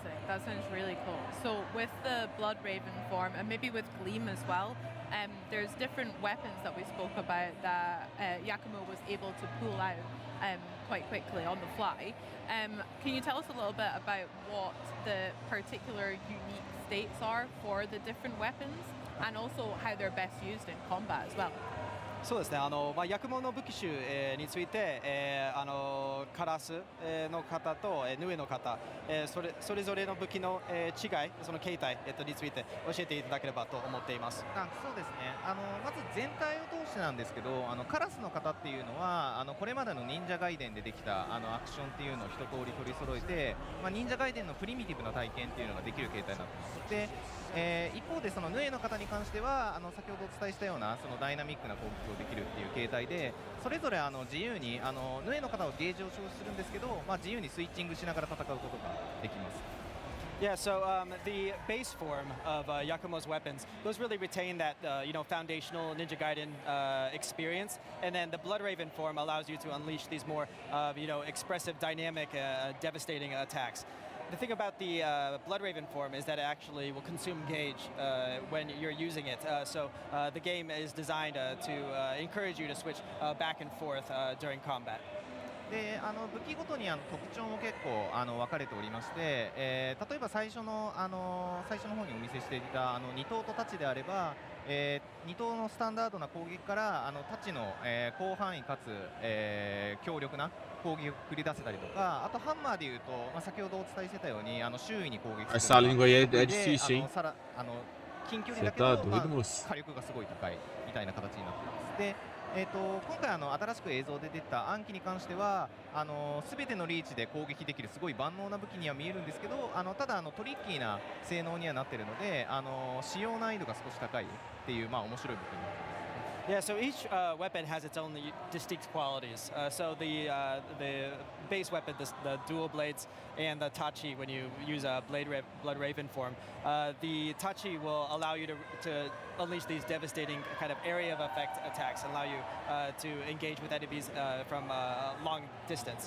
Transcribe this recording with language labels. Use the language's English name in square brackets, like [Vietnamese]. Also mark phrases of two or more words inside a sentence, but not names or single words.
[English] That sounds really cool. So with the Blood Raven form, and maybe with Gleam as well, there's different weapons that we spoke about that Yakumo was able to pull out quite quickly on the fly. Can you tell us a little bit about what the particular unique states are for the different weapons, and also how they're best used in combat as well? [Japanese] そうですね。ヤクモの武器種について、カラスの方とヌエの方、それぞれの武器の違い、その形態について教えていただければと思っています。そうですね。まず全体を通してなんですけど、カラスの方っていうのはこれまでの忍者ガイデンでできたアクションっていうのを一通り取り揃えて、忍者ガイデンのプリミティブな体験っていうのができる形態になっています。で一方でそのヌエの方に関しては先ほどお伝えしたようなそのダイナミックな攻撃をできるっていう形態でそれぞれ自由にヌエの方はゲージを消費するんですけど、自由にスイッチングしながら戦うことができます。 [English] Yeah, so the base form of Yakumo's weapons, those really retain that foundational Ninja Gaiden experience, and then the Blood Raven form allows you to unleash these more expressive, dynamic, devastating attacks. The thing about the Bloodraven form is that it actually will consume gauge when you're using it. So the game is designed to encourage you to switch back and forth during combat. [Japanese] で武器ごとに特徴も結構分かれておりまして、例えば最初の方にお見せしていた2頭と太刀であれば、2頭のスタンダードな攻撃から太刀の、広範囲かつ、強力な攻撃を繰り出せたりとか、あとハンマーでいうと、先ほどお伝えしてたように周囲に攻撃する [Portuguese] Essa língua aí é difícil, hein? [Japanese] 近距離だけど、火力がすごい高いみたいな形になっています。で今回新しく映像で出た暗記に関しては全てのリーチで攻撃できるすごい万能な武器には見えるんですけど、ただトリッキーな性能にはなっているので使用難易度が少し高いっていう面白い武器になっています。 [English] Yeah, so each weapon has its own distinct qualities. So the base weapon, the dual blades, and the tachi, when you use a Bloodraven form, the tachi will allow you to unleash these devastating kind of area of effect attacks, allow you to engage with enemies from a long distance.